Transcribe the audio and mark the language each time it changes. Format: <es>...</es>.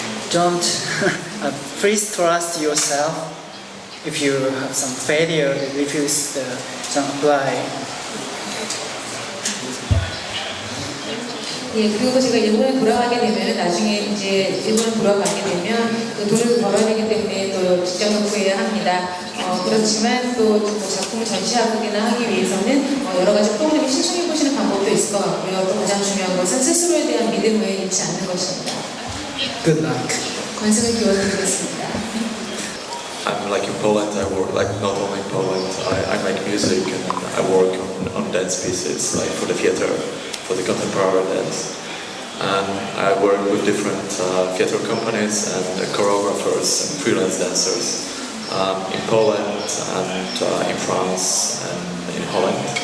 <en>Don't please trust yourself. If you have some failure, refuse some apply.</en> <ko>예, 그리고 제가 일본에 돌아가게 되면 나중에 이제 일본에 돌아가게 되면 그 돈을 벌어야 되기 때문에 또 직장을 구해야 합니다. 그렇지만 또 작품을 전시하거나 하기 위해서는 여러 가지 프로그램을 신청해 보시는 방법도 있을 것 같고요. 또 가장 중요한 것은 스스로에 대한 믿음을 잃지 않는 것입니다.</ko> <en>Good luck.</en> <ko>건승을 기원드리겠습니다.</ko> <en>I'm like in Poland, I work like not only in Poland, I make music and I work on dance pieces like for the theater, for the contemporary dance. And I work with different theater companies and choreographers and freelance dancers in Poland and in France and in Holland.</en>